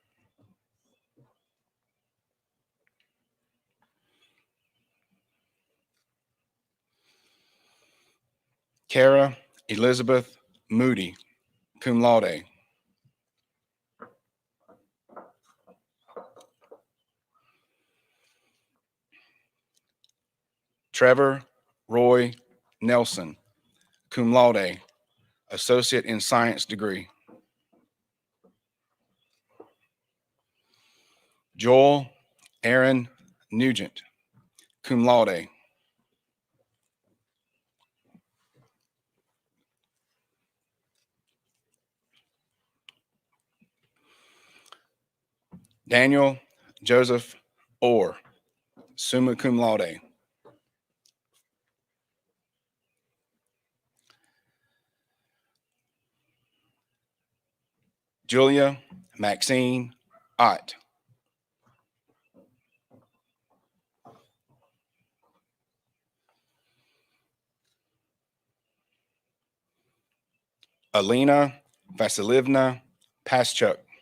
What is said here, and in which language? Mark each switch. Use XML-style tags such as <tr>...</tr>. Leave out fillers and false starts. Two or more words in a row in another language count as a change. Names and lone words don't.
<en>Kara Elizabeth Moody,</en> <la>cum laude.</la> <en>Trevor Roy Nelson,</en> <la>cum laude,</la> <en>associate in science degree. Joel Aaron Nugent,</en> <la>cum laude.</la> <en>Daniel Joseph Orr,</en> <la>summa cum laude.</la> <en>Julia Maxine Ott. Alina Vasilievna Paschuk.</en>